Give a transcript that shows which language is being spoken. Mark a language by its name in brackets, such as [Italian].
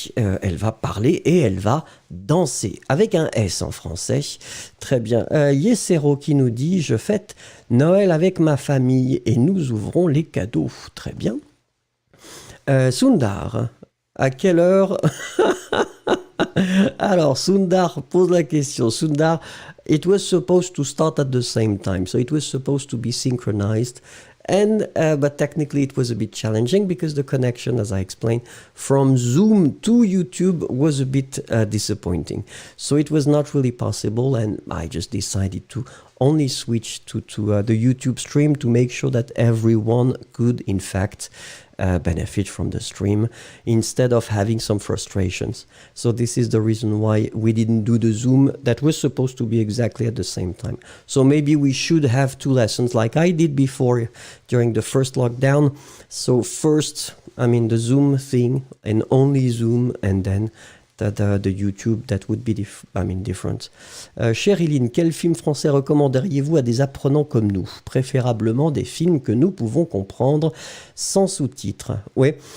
[French] Elle va parler et elle va danser, avec un S en français. Très bien. Yesero qui nous dit « Je fête Noël avec ma famille et nous ouvrons les cadeaux. » Très bien. Sundar, à quelle heure Alors, Sundar pose la question. [English] Sundar, it was supposed to start at the same time, so it was supposed to be synchronized. But technically it was a bit challenging because the connection, as I explained, from Zoom to YouTube was a bit disappointing. So it was not really possible, and I just decided to only switch to the YouTube stream to make sure that everyone could, in fact, benefit from the stream instead of having some frustrations. So this is the reason why we didn't do the Zoom that was supposed to be exactly at the same time. So maybe we should have two lessons like I did before during the first lockdown. So first, the Zoom thing and only Zoom, and then the YouTube, that would be different. [French] Chériline, quel film français recommanderiez-vous à des apprenants comme nous? Préférablement des films que nous pouvons comprendre sans sous-titres. Oui.